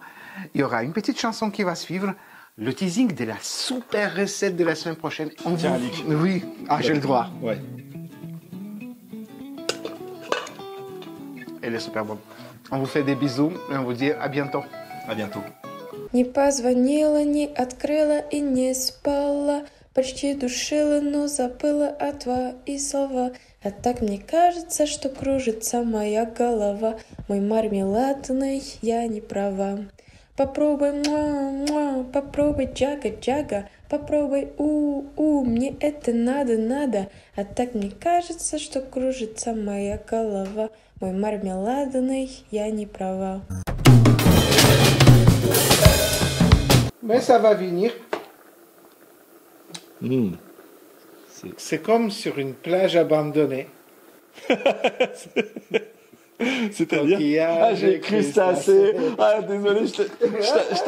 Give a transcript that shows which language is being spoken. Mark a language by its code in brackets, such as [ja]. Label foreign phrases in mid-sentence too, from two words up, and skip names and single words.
[fr] Il y aura une petite chanson qui va suivre. Le teasing de la super recette de la semaine prochaine. Tiens, Alix. Oui, j'ai le droit. Ouais. Elle est super bonne. On vous fait des bisous et on vous dit à bientôt. À bientôt. [ru] Не позвонила, не открыла и не спала. Почти душила, но забыла о твои слова. А так мне кажется, что кружится моя голова. Мой мармеладный, я не права. Попробуй, муа, попробуй, джага, попробуй, мне это надо. А так мне кажется, что кружится моя голова. Мой мармеладный, я не права. [fr] Mais ça va venir. Mmh. C'est comme sur une plage abandonnée. C'est-à-dire Coquillage, j'ai cru ça assez. Ah, désolé, je t'avais pas.